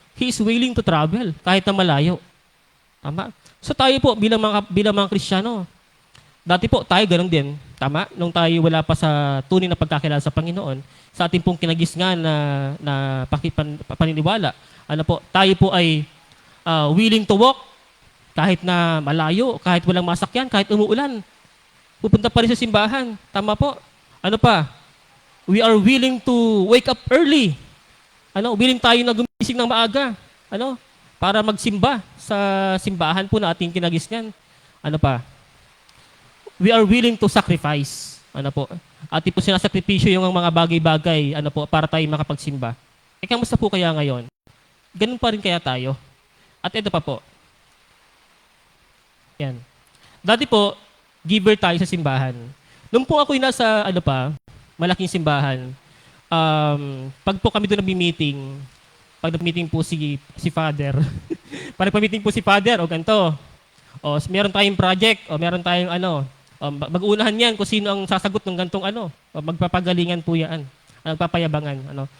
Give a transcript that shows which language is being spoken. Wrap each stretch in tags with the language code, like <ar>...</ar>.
<en>He is willing to travel</en> <tl>kahit na malayo. Tama? So, tayo po bilang mga Kristiyano, dati po tayo ganun din. Tama? Nung tayo wala pa sa tunay na pagkakilala sa Panginoon, sa ating pong kinagisnan na paniniwala, ano po, tayo po ay</tl> <en>willing to walk</en> <tl>kahit na malayo, kahit walang masakyan, kahit umuulan. Pupunta pa rin sa simbahan. Tama po. Ano pa?</tl> <en>We are willing to wake up early.</en> <tl>Willing tayo na gumising ng maaga. Para magsimba sa simbahan po na ating kinagisnan. Ano pa?</tl> <en>We are willing to sacrifice.</en> <tl>Ating po sinasakripisyo yung mga bagay-bagay, para tayo makapagsimba. Kamusta po kaya ngayon? Ganun pa rin kaya tayo? At ito pa po. Yan. Dati po, giver tayo sa simbahan. Nung po ako'y nasa, malaking simbahan, pag po kami doon nag-meeting, pag nag-meeting po si Father, pag nag-meeting po si Father, o ganito, o meron tayong project, o meron tayong mag-uunahan yan kung sino ang sasagot ng gantong o magpapagalingan po yan, magpapayabangan.</tl>